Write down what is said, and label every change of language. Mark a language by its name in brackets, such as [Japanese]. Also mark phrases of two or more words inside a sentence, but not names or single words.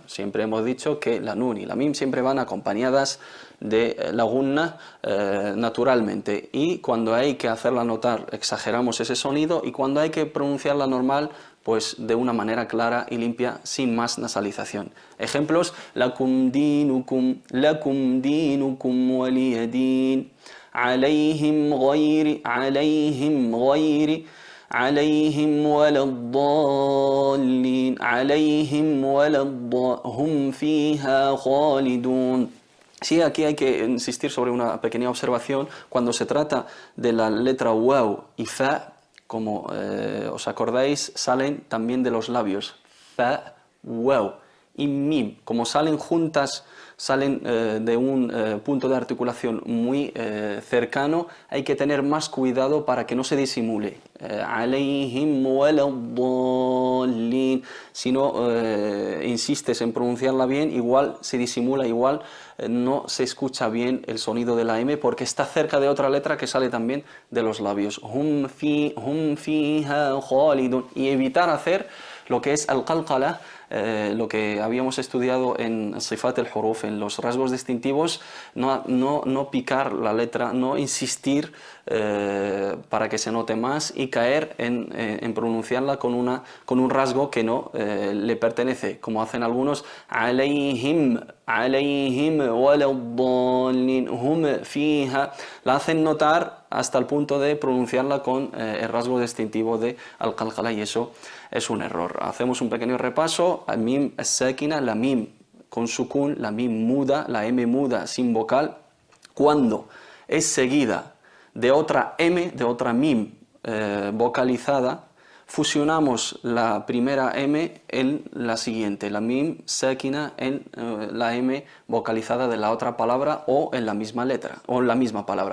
[Spanish] Siempre hemos dicho que la nun y la mim siempre van acompañadas de la gunna naturalmente, y cuando hay que hacerla notar exageramos ese sonido, y cuando hay que pronunciarla normal, pues de una manera clara y limpia, sin más nasalización. Ejemplos: [Arabic] لكم دينكم ولي دين، عليهم غير عليهم ولا الضالين عليهم ولا هم فيها خالدون. [Spanish] Sí, aquí hay que insistir sobre una pequeña observación. Cuando se trata de la letra waw y fa, como os acordáis, salen también de los labios. Fa, waw y mim, como salen juntas, salen de un punto de articulación muy cercano, hay que tener más cuidado para que no se disimule. [Arabic] عليهم ولا الضالين. [Spanish] Si no insistes en pronunciarla bien, igual se disimula, igual no se escucha bien el sonido de la M, porque está cerca de otra letra que sale también de los labios. [Arabic] هم فيها خالدون. [Spanish] Y evitar hacer lo que es al-qalqala, lo que habíamos estudiado en [Arabic] صفات الحروف, [Spanish] en los rasgos distintivos, no picar la letra, no insistir para que se note más, y caer en pronunciarla con un rasgo que no le pertenece, como hacen algunos: [Arabic] عليهم ولا الضالين، هم فيها. [Spanish] La hacen notar hasta el punto de pronunciarla con el rasgo distintivo de al-qalqala, y eso es un error. Hacemos un pequeño repaso. [Arabic] ميم الساكنة, [Spanish] la mim con sukun, la mim muda, la m muda sin vocal, cuando es seguida de otra m, de otra mim vocalizada, fusionamos la primera m en la siguiente, la [Arabic] ميم ساكنة, [Spanish] en la m vocalizada de la otra palabra, o en la misma letra, o en la misma palabra.